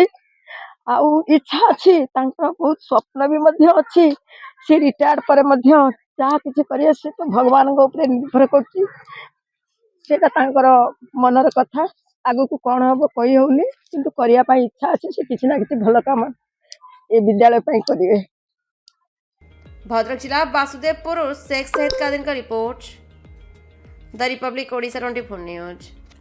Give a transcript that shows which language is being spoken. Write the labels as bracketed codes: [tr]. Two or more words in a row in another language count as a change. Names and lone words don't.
[or] ଆଉ ଇଚ୍ଛା ଅଛି, ତାଙ୍କର ବହୁତ ସ୍ୱପ୍ନ ବି ମଧ୍ୟ ଅଛି। ସେ ରିଟାୟାର୍ଡ ପରେ ମଧ୍ୟ ଯାହା କିଛି କରିବେ ସେ ତ ଭଗବାନଙ୍କ ଉପରେ ନିର୍ଭର କରୁଛି। ସେଟା ତାଙ୍କର ମନର କଥା। ଆଗକୁ କଣ ହବ କହି ହଉନି, କିନ୍ତୁ କରିବା ପାଇଁ ଇଚ୍ଛା ଅଛି। ସେ କିଛି ନା କିଛି ଭଲ କାମ ଏ ବିଦ୍ୟାଳୟ ପାଇଁ କରିବେ। [hi] भद्रक जिला वासुदेवपुर शेख सैयद कादिर का रिपोर्ट द रिपब्लिक ओडिशा 24 न्यूज।